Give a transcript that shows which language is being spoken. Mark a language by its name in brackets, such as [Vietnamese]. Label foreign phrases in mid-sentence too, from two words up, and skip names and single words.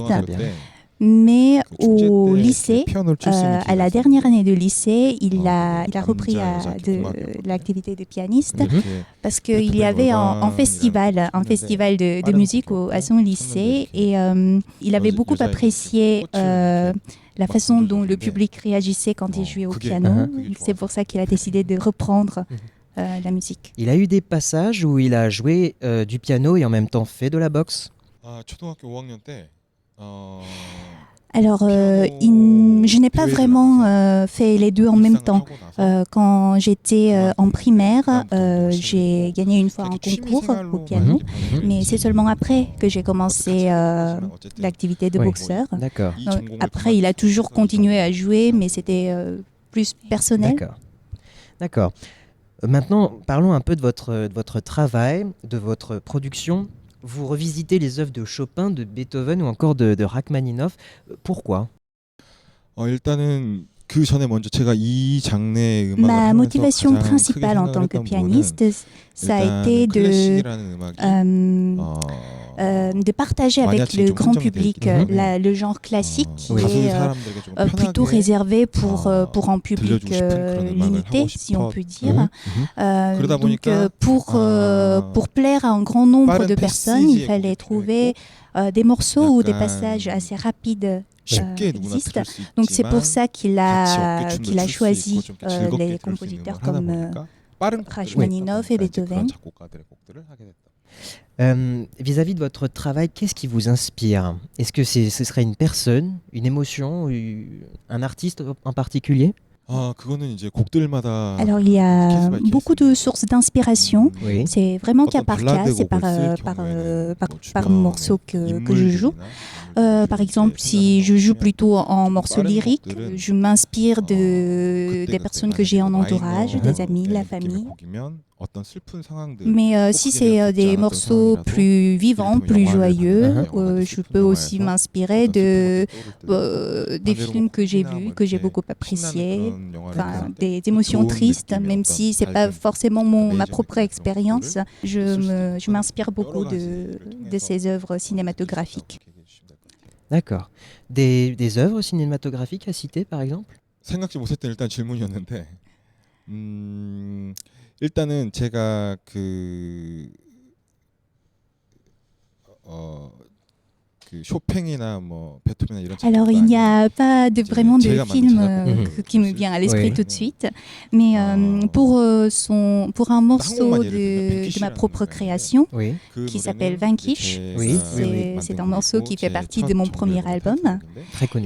[French] Mais au lycée, à la dernière année de lycée, il a repris l'activité de pianiste parce qu'il y avait un festival de musique à son lycée et il avait beaucoup apprécié la façon dont le public réagissait quand il jouait au piano. C'est pour ça qu'il a décidé de reprendre la musique. Il a eu des passages où il a joué du piano et en même temps fait de la boxe. [Korean] 초등학교 5학년 때 [French] Alors, je n'ai pas vraiment fait les deux en même temps. Quand j'étais en primaire, j'ai gagné une fois un concours au piano, mais c'est seulement après que j'ai commencé l'activité de boxeur. D'accord. Après, il a toujours continué à jouer, mais c'était plus personnel. D'accord. Maintenant, parlons un peu de votre travail, de votre production. Vous revisitez les œuvres de Chopin, de Beethoven ou encore de Rachmaninoff. Pourquoi? [Korean] 일단은 그 전에 먼저 제가 이 장르의 음악을 [French] Ma [Korean] 하면서 [French] motivation [Korean] 가장 크게 [French] principale en [Korean] 생각을 [French] tant que [Korean] 했던 [French] pianiste, ça a [Korean] 일단 [French] été [Korean] 클래식이라는 음악이 [French] de partager avec le grand public le genre classique qui est [Korean] 사람들에게 좀 [French] plutôt [Korean] 편하게 [French] réservé pour un public [Korean] 들려주고 싶은 그런 음악을 [French] limité, [Korean] 하고 [French] si on peut dire. [Korean] 그러다 [French] Donc, [Korean] 보니까 [French] pour plaire à un grand nombre de [Korean] 빠른 [French] personnes, il [Korean] 패시지에 [French] fallait [Korean] 곡이 [French] trouver [Korean] 필요했고 [French] des morceaux ou des [Korean] 약간 [French] passages assez rapides [Korean] 쉽게 누구나 [French] existent. [Korean] 들을 수 [French] Donc c'est pour [Korean] 있지만 [French] ça qu'il [Korean] 같이 [French] a [Korean] 어깨 춤도 출 수 [French] choisi [Korean] 있고 좀 즐겁게 [French] les [Korean] 들을 수 있는 [French] compositeurs [Korean] 걸 하다 [French] comme [Korean] 보니까 빠른 곡들을 [French] Rachmaninoff et [Korean] 하다 보니까 이제 [French] Beethoven. [Korean] 그런 작곡가들의 곡들을 하게 됐다. [French] Vis-à-vis de votre travail, qu'est-ce qui vous inspire? Est-ce que ce serait une personne, une émotion, un artiste en particulier? [Korean] 그거는 이제 곡들마다 [French] Alors il y a beaucoup de sources d'inspiration. Oui. C'est vraiment cas [Korean] 어떤 [French] par cas, [Korean] 발라드 [French] c'est [Korean] 곡을 쓸 [French] par [Korean] 경우에는 뭐 [French] par [Korean] 주변에 [French] morceau que je joue. [Korean] 인물들이나 [French] Par exemple, si je joue plutôt en morceaux lyriques, je m'inspire des personnes que j'ai en entourage, des amis, la famille. Mais si c'est des morceaux plus vivants, plus joyeux, je peux aussi m'inspirer des films que j'ai vus, que j'ai beaucoup appréciés, enfin, des émotions tristes, même si c'est pas forcément ma propre expérience. Je m'inspire beaucoup de ces œuvres cinématographiques. D'accord. Des œuvres cinématographiques à citer, par exemple? [Korean] 생각지 못했던 일단 질문이었는데 일단은 제가 그 쇼팽이나 뭐 베토벤이나 이런 [French] Alors, il n'y a pas vraiment de film qui me vient à l'esprit Oui. tout de suite, mais pour un morceau de ma propre création, Oui. qui s'appelle Vanquish, Oui. c'est un morceau qui fait partie de mon premier album. Très connu.